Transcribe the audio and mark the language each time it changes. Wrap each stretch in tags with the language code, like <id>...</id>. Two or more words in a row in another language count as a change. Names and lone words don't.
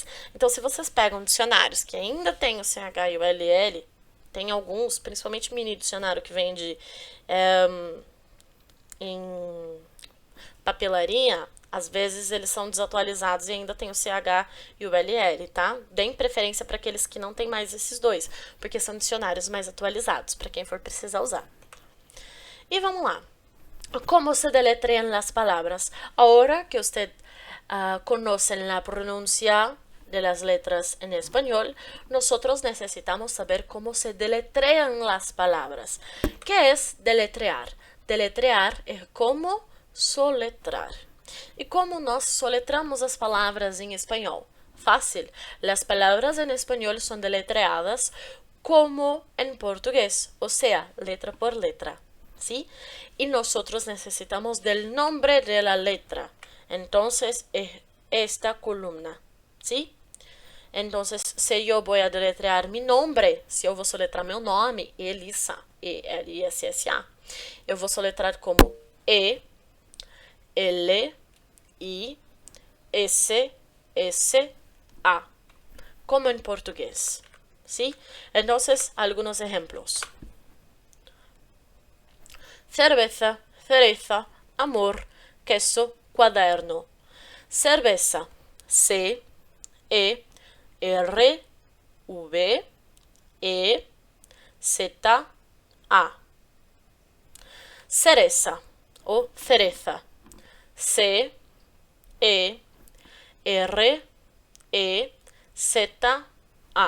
<pt>Então, se vocês pegam dicionários que ainda tem o CH e o LL, tem alguns, principalmente mini dicionário que vende em papelaria, às vezes eles são desatualizados e ainda tem o CH e o LL, tá? Deem preferência para aqueles que não tem mais esses dois, porque são dicionários mais atualizados, para quem for precisar usar. E vamos lá.</pt> <es>Como se deletrean las palabras? Ahora que usted conocen la pronuncia de las letras en español, nosotros necesitamos saber cómo se deletrean las palabras. ¿Qué es deletrear? Deletrear es como soletrar.</es> <pt>E como nós soletramos as palavras em espanhol?</pt> <es>Fácil. Las palabras en español son deletreadas como en portugués, o sea, letra por letra, ¿sí? Y nosotros necesitamos del nombre de la letra. Entonces, es esta columna, ¿sí?</es> <pt>Entonces, se eu vou</pt> <es>deletrear mi nombre,</es> <pt>se eu vou soletrar meu nome, Elissa, E-L-I-S-S-A, eu vou soletrar como E, L, I, S, S,</pt> <es>A, como en portugués, ¿sí? Entonces, algunos ejemplos. Cerveza, cereza, amor, queso, cuaderno. Cerveza, C, E, R, V, E, Z, A. Cereza o cereza, C, E, R, E, Z, A.</es>